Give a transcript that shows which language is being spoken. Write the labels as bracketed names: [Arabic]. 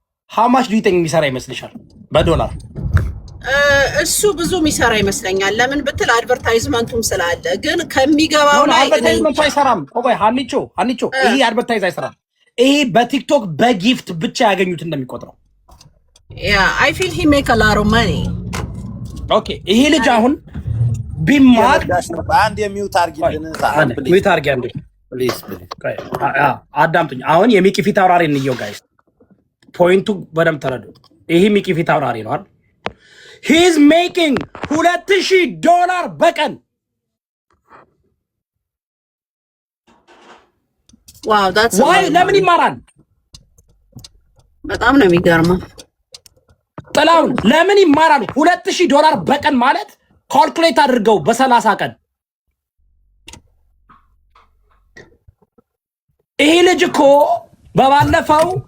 [English] how much do you think [Amharic] የሚሰራ ይመስልሻል በዶላር? እሱ ብዙ የሚሰራ ይመስለኛል። ለምን ብትል አድቨርታይዝመንቱም ስላለ። ግን ከሚገባው ላይ አድቨርታይዝመንቱ አይሰራም። ቆይ ሀኒቾ ይሄ አድቨርታይዝ አይሰራም። ይሄ በቲክቶክ በጊፍት ብቻ ያገኙት እንደሚቆጥረው [English] I feel he make a lot of money. [Amharic] ኦኬ ይሄ ልጅ አሁን ቢማር አንድ የሚውት አርጊልን ሚውት አርጊ አንዴ ፕሊዝ አዳምጡኝ። አሁን የሚኪ ፊት አውራሪ እንየው ጋይስ፣ ፖይንቱ በደምብ ተረዱ። ይሄ ሚኪ ፊት አውራሪ ነው አይደል? [English] he is making $2,000 [Amharic] በቀን። [English] ዋው that's why [Amharic] ለምን ይማራል? በጣም ነው የሚገርመው። ጥላውን ለምን ይማራሉ? $2,000 በቀን ማለት ካልኩሌት አድርገው በ30 ቀን። ይሄ ልጅ እኮ በባለፈው